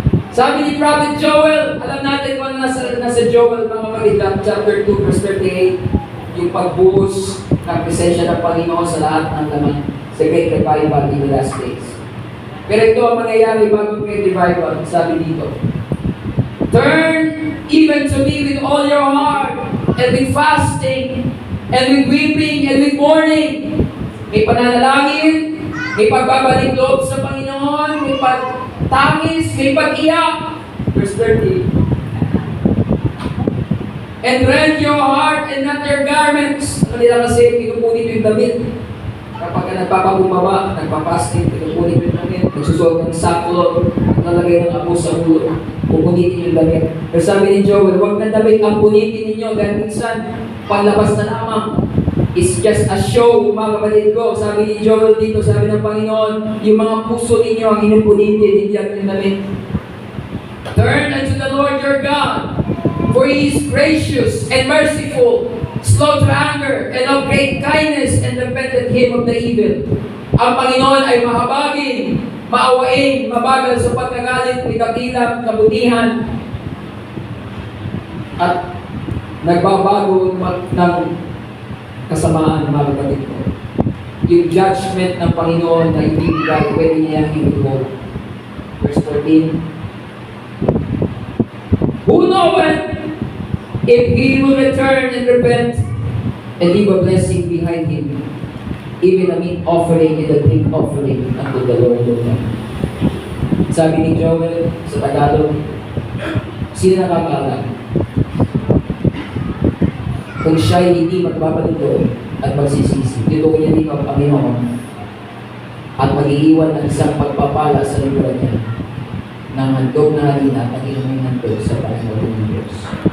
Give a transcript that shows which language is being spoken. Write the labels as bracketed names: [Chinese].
[Filipino] Sabi ni Prophet Joel, alam natin kung ano nasa Joel, mga kapatid, chapter 2, verse 38, yung pagbuhos ng presensya ng Panginoon sa lahat ng laman, sa Great Revival in the last days. Pero ito ang mangyayari bago Great Revival, sabi dito, [English] turn even to me with all your heart, and with fasting, and with weeping, and with mourning. [Filipino] May pananalangin, may pagbabalik loob sa Panginoon, may pagtangis, may pag-iyak. Verse 30. [English] And rend your heart and not your garments. [Filipino] Ano nila kasi, pinupunit yung damit. kapag ka nagpapabumbaba, nagpapasting, pinupunit yung damit, nagsusuot ng saklot, nalagay ng apo sa ulo, pupunitin yung damit. Pero sabi ni Joel, huwag na damit ang punitin ninyo dahil minsan, panlabas na lamang. [English] It's just a show, [Filipino] mga kapatid ko. Sabi ni Joel dito, sabi ng Panginoon, yung mga puso ninyo ang inupunitin, hindi ang yung damit. [English] Turn unto the Lord your God, for He is gracious and merciful, slow to anger, and of great kindness, and repenteth Him of the evil. [Filipino] Ang Panginoon ay mahabagin, maawain, mabagal sa pagkagalit, may dakilang kabutihan, at nagbabago ng kasamaan, mga kapatid ko. Yung judgment ng Panginoon na hindi bigay, pwede niya i-withhold. [English] Verse 14, who knoweth if he will return and repent and leave a blessing behind him, even a meat offering and a drink offering unto the Lord your God. [Filipino] Sabi ni Joel sa Tagalog, sino nakakaalam kung siya'y hindi magpapatuloy at magsisisi, dito niya din ang Panginoon at mag-iiwan ng isang pagpapala sa lugar niya ng handog na halina at inuming handog sa Panginoon ng Diyos.